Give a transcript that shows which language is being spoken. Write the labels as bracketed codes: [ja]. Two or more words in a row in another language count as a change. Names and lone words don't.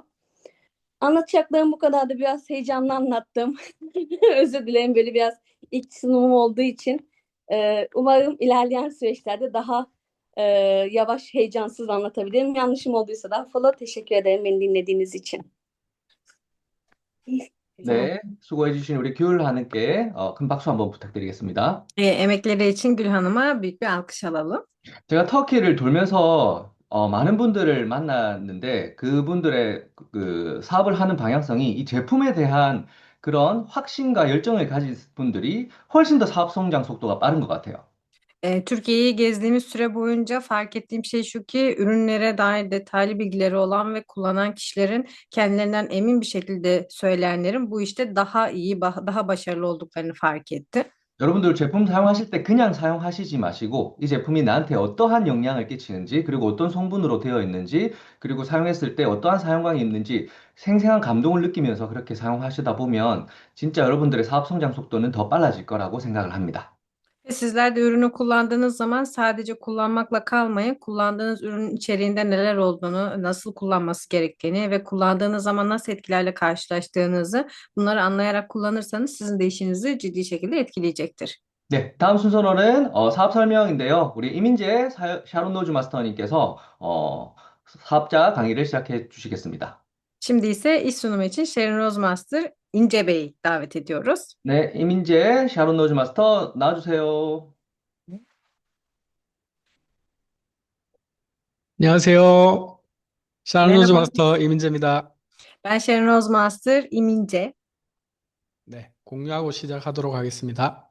[tr] Anlatacaklarım bu kadar, da biraz heyecanlı anlattım. Özür dilerim, böyle biraz ilk sunumum olduğu için. Umarım ilerleyen süreçlerde daha e, yavaş, heyecansız anlatabilirim. Yanlışım olduysa da follow, teşekkür ederim beni dinlediğiniz için. [ko] 네, 수고해주신 우리 귤 하는께 큰 박수 한번 부탁드리겠습니다. [tr] Emekleri için Gül Hanım'a büyük bir alkış alalım. [ko] 제가 터키를 돌면서 많은 분들을 만났는데 그분들의 그 사업을 하는 방향성이 이 제품에 대한 그런 확신과 열정을 가진 분들이 훨씬 더 사업 성장 속도가 빠른 것 같아요. [tr] Türkiye'yi gezdiğimiz süre boyunca fark ettiğim şey şu ki ürünlere dair detaylı bilgileri olan ve kullanan kişilerin kendilerinden emin bir şekilde söyleyenlerin bu işte daha iyi, daha başarılı olduklarını fark ettim. [ko] 여러분들 제품 사용하실 때 그냥 사용하시지 마시고 이 제품이 나한테 어떠한 영향을 끼치는지 그리고 어떤 성분으로 되어 있는지 그리고 사용했을 때 어떠한 사용감이 있는지 생생한 감동을 느끼면서 그렇게 사용하시다 보면 진짜 여러분들의 사업 성장 속도는 더 빨라질 거라고 생각을 합니다. [tr] Ve sizler de ürünü kullandığınız zaman sadece kullanmakla kalmayın, kullandığınız ürünün içeriğinde neler olduğunu, nasıl kullanması gerektiğini ve kullandığınız zaman nasıl etkilerle karşılaştığınızı bunları anlayarak kullanırsanız sizin de işinizi ciddi şekilde etkileyecektir. [ko] 네, 다음 순서로는 사업 설명인데요. 우리 이민재 샤론 노즈 마스터님께서 사업자 강의를 시작해 주시겠습니다. [tr] Şimdi ise iş sunumu için Sherin Rozmaster İnce Bey'i davet ediyoruz. [ko] 네, 이민재 샤론 노즈 마스터 나와주세요. 안녕하세요. 샤르노즈 [tr] Merhaba, [ko] 마스터 이민재입니다. [tr] ben Sherin Rozmaster İmince. [ko] 네, 공유하고 시작하도록 하겠습니다.